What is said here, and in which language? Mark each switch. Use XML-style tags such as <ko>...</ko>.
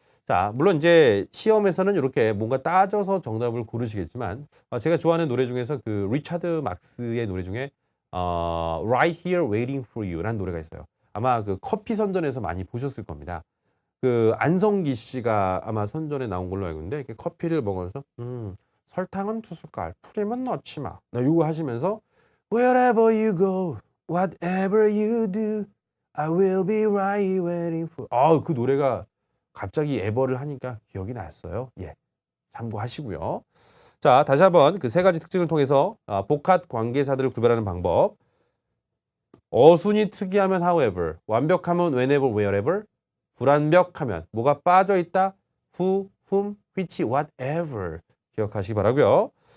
<ko>자, 물론 이제 시험에서는 이렇게 뭔가 따져서 정답을 고르시겠지만 제가 좋아하는 노래 중에서 그 리차드 막스의 노래 중에 Right Here Waiting For You 라는 노래가 있어요. 아마 그 커피 선전에서 많이 보셨을 겁니다. 그 안성기 씨가 아마 선전에 나온 걸로 알고 있는데 이렇게 커피를 먹으면서 설탕은 2숟갈, 프림은 넣지 마. 이거 하시면서</ko> <en>Wherever you go, whatever you do, I will be right waiting for.</en> <ko>그 노래가 갑자기 에버를 하니까 기억이 났어요. 예, 참고하시고요. 자, 다시 한번 그 세 가지 특징을 통해서 복합 관계사들을 구별하는 방법. 어순이 특이하면 however, 완벽하면 whenever, wherever, 불완벽하면 뭐가 빠져있다, who, whom, which, whatever 기억하시기 바라고요.</ko>